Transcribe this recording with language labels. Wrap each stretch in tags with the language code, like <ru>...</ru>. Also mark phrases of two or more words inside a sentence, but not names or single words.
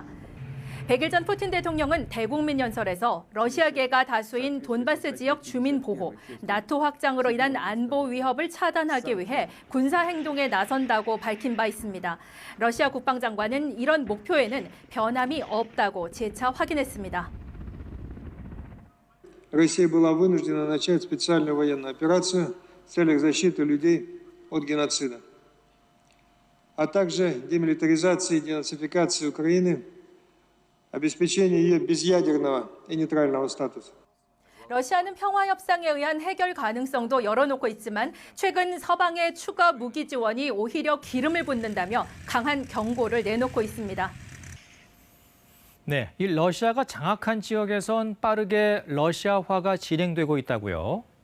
<ko>100일 전 푸틴 대통령은 대국민 연설에서 러시아계가 다수인 돈바스 지역 주민 보호, 나토 확장으로 인한 안보 위협을 차단하기 위해 군사 행동에 나선다고 밝힌 바 있습니다. 러시아 국방장관은 이런 목표에는 변함이 없다고 재차 확인했습니다.</ko> <ru>Россия была вынуждена начать специальную военную операцию в целях защиты людей от геноцида, а также демилитаризации и денацификации Украины, обеспечения ее безъядерного и нейтрального статуса.</ru> <ko>러시아는 평화협상에 의한 해결 가능성도 열어놓고 있지만 최근 서방의 추가 무기 지원이 오히려 기름을 붓는다며 강한 경고를 내놓고 있습니다. 네, 이 러시아가 장악한 지역에선 빠르게 러시아화가 진행되고 있다고요?</ko>